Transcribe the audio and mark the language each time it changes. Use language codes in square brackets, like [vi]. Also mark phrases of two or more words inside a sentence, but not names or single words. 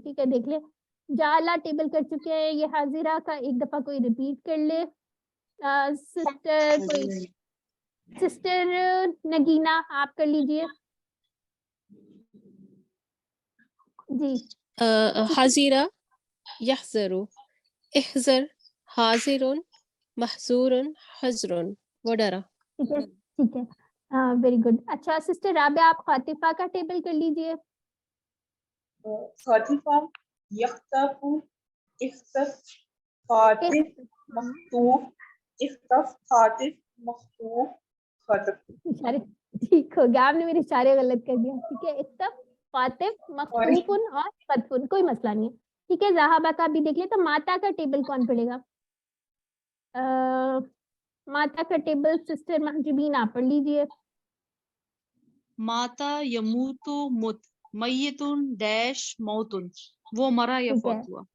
[ur] ٹھیک ہے, دیکھ لیں. جالا ٹیبل کر چکے ہیں. یہ حاضرہ کا ایک دفعہ کوئی ریپیٹ کر لے. سسٹر کوئی, سسٹر نگینا آپ کر لیجئے جی. حاضرہ, [ar] یحذر, احذر, حاضر, محذور, حذر, [ur] وہ ڈرا. ٹھیک ہے, ٹھیک ہے, [en] very good. [ur] اچھا سسٹر رابعہ آپ خاطفہ کا ٹیبل کر لیجئے. [ar] خاطفہ, یختف, اختف, خاطف, مخطوف, اختف, خاطف, مخطوف, خاطف. [ur] اشارے ٹھیک ہو گیا, آپ نے میرے اشارے غلط کر دیا. ٹھیک ہے, [ar] اختف, خاطف, مخطوف [ur] اور خطف, کوئی مسئلہ نہیں ہے. ٹھیک ہے, زہابہ کا بھی دیکھ لیں. تو ماتا کا ٹیبل کون پڑھے گا؟ ماتا کا ٹیبل سسٹر محجبین آپ پڑھ لیجئے. [ar] ماتا یموتو مت, میتون ڈیش موتن, [ur] وہ مرا یا فوت ہوا.